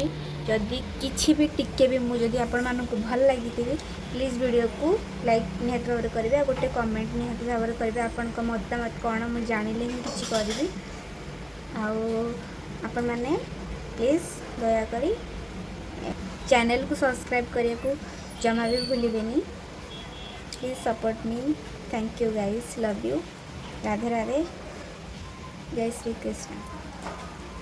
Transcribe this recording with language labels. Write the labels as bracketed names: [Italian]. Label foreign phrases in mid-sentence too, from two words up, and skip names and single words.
[Odia] ଯଦି କିଛି ବି ଟିକେ ବି ମୁଁ ଯଦି ଆପଣମାନଙ୍କୁ ଭଲ ଲାଗିଥିବି, ପ୍ଲିଜ୍ ଭିଡ଼ିଓକୁ ଲାଇକ୍ ନିହାତି ଭାବରେ କରିବେ, ଆଉ ଗୋଟେ କମେଣ୍ଟ ନିହାତି ଭାବରେ କରିବେ। ଆପଣଙ୍କ ମତାମତ କ'ଣ ମୁଁ ଜାଣିଲେ ହିଁ କିଛି କରିବି। ଆଉ ଆପଣମାନେ ପ୍ଲିଜ୍ ଦୟାକରି ଚ୍ୟାନେଲ୍କୁ ସବସ୍କ୍ରାଇବ୍ କରିବାକୁ ଜମା ବି ଭୁଲିବେନି। [English] please support me. thank you guys, love you. [Hindi] राधे राधे, जय श्री कृष्ण।